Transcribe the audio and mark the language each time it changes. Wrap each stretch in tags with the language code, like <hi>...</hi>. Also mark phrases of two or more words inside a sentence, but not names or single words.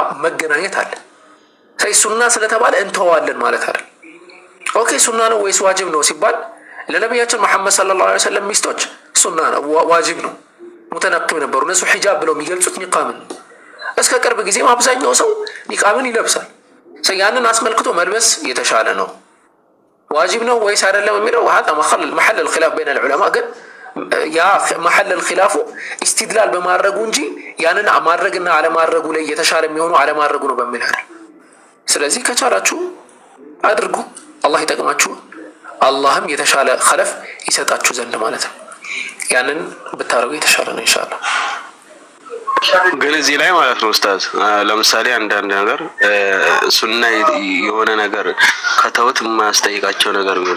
<am>መገናኘት አለ። ሱና ስለተባለ እንተዋለን ማለት አይደል። ኦኬ ሱና ነው ወይስ ዋጅብ ነው ሲባል ለነቢያችን መሐመድ</am> <ar>صلى الله عليه وسلم</ar> <am>ሚስቶች ሱና ነው ዋጅብ ነው ሙተነቅብ ነበሩ። እነሱ ሒጃብ ብለው የሚገልጹት ኒቃብን ነው። እስከ ቅርብ ጊዜም አብዛኛው ሰው ኒቃብን ይለብሳል። ያንን አስመልክቶ መልበስ የተሻለ ነው። ዋጅብ ነው ወይስ አይደለም የሚለው</am> <ar>هذا محل الخلاف بين العلماء።</ar> <am>ግን ያ</am> <ar>محل الخلاف استدلال</ar> <am>በማድረጉ እንጂ ያንን ማድረግና አለማድረጉ ላይ የተሻለ የሚሆነው አለማድረጉ ነው በሚል አይደል። ስለዚህ ከቻላችሁ አድርጉ፣ አላህ ይጠቅማችሁ፣ አላህም የተሻለ ኸለፍ ይሰጣችሁ ዘንድ ማለት ነው። ያንን ብታረጉ የተሻለ ነው ኢንሻአላህ። ግን እዚህ ላይ ማለት ነው ኡስታዝ፣ ለምሳሌ አንዳንድ ነገር ሱና የሆነ ነገር ከተውት የማያስጠይቃቸው ነገር ቢሆንስ?</am>